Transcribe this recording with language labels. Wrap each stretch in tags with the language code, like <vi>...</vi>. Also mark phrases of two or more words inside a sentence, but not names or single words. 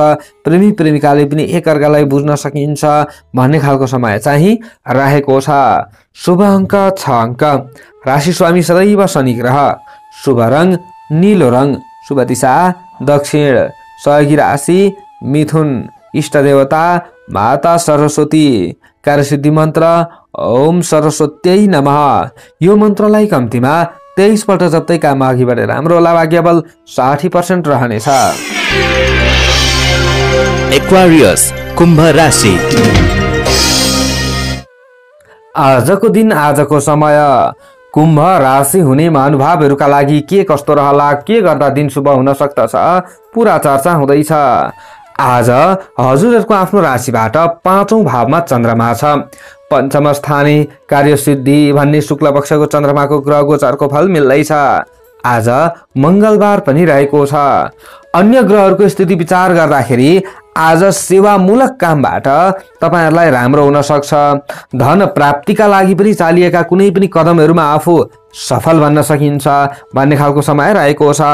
<ne>प्रेमी प्रेमिकाले पनि एकअर्कालाई बुझ्न सकिन्छ भन्ने खालको समय चाहिँ रहेको छ। शुभ अङ्क 6 अङ्क। राशि स्वामी सदैव शनि ग्रह। शुभ रङ नीलो रङ। शुभ दिशा दक्षिण। सहयोगी राशि मिथुन। इष्ट देवता माता सरस्वती। कार्यसिद्धि मन्त्र</ne> <sa>ओम सरस्वत्यै नमः।</sa> <ne>यो मन्त्रलाई कम्तीमा 23 पल्ट जप्दै काम अघि बढेर राम्रो होला। भाग्य बल 60% रहनेछ। एक्वारियस कुम्भ राशि। आजको दिन आजको समय कुम्भ राशि हुने महानुभावहरूका लागि के कस्तो रहला, के गर्दा दिन शुभ हुन सक्दछ, पुरा चर्चा हुँदैछ। आज हजुरहरूको आफ्नो राशिबाट 5औं भावमा चन्द्रमा छ।</ne> <sa>पञ्चम स्थाने कार्यसिद्धि</sa> <ne>भन्ने शुक्ल पक्षको चन्द्रमाको ग्रह गोचरको फल मिल्दैछ। आज मंगलबार पनि रहेको छ। अन्य ग्रहहरूको स्थिति विचार गर्दाखेरि आज सेवामूलक कामबाट तपाईहरुलाई राम्रो हुन सक्छ। धन प्राप्तिका लागि पनि चालिएका कुनै पनि कदमहरुमा आफू सफल बन्न सकिन्छ भन्ने खालको समय रहेको छ।</ne>